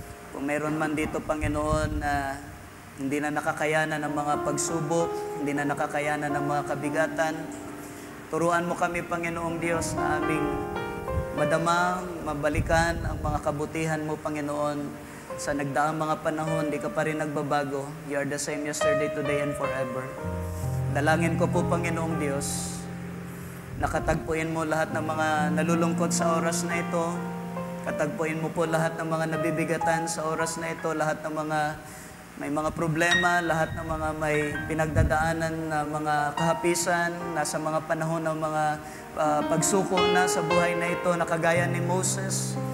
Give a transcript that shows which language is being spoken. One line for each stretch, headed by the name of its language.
Filipino: Kung meron man dito, Panginoon, na hindi na nakakayanan ng mga pagsubok, hindi na nakakayanan ng mga kabigatan, turuan mo kami, Panginoong Diyos, na aming madamang, mabalikan ang mga kabutihan mo, Panginoon. Sa nagdaang mga panahon, di ka pa rin nagbabago.
English: You are the same yesterday, today, and forever.
Filipino: Dalangin ko po, Panginoong Diyos, nakatagpuin mo lahat ng mga nalulungkot sa oras na ito. Katagpuin mo po lahat ng mga nabibigatan sa oras na ito, lahat ng mga may mga problema, lahat ng mga may pinagdadaanan na mga kahapisan, nasa mga panahon ng mga pagsuko na sa buhay na ito, na kagaya ni Moses.